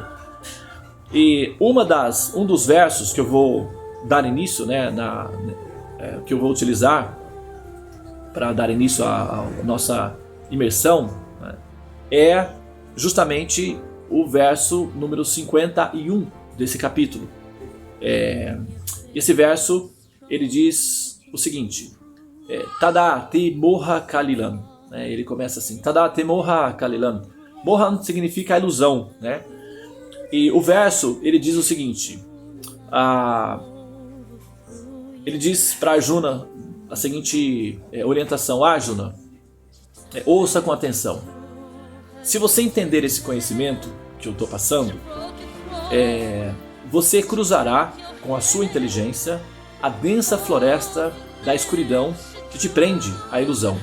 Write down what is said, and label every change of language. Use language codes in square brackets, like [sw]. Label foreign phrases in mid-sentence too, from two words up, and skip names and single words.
[pt] E um dos versos que eu vou dar início, né, que eu vou utilizar para dar início à nossa imersão, né, é justamente o verso número 51 desse capítulo. Esse verso ele diz o seguinte: [sa] तदा ते मोह कलिलम्. [pt] Ele começa assim: [sa] तदा ते मोह कलिलम्. [pt] Moha significa a ilusão, né? E o verso ele diz o seguinte: ele diz para Arjuna a seguinte orientação: Arjuna, ouça com atenção. Se você entender esse conhecimento que eu estou passando, você cruzará com a sua inteligência a densa floresta da escuridão que te prende à ilusão.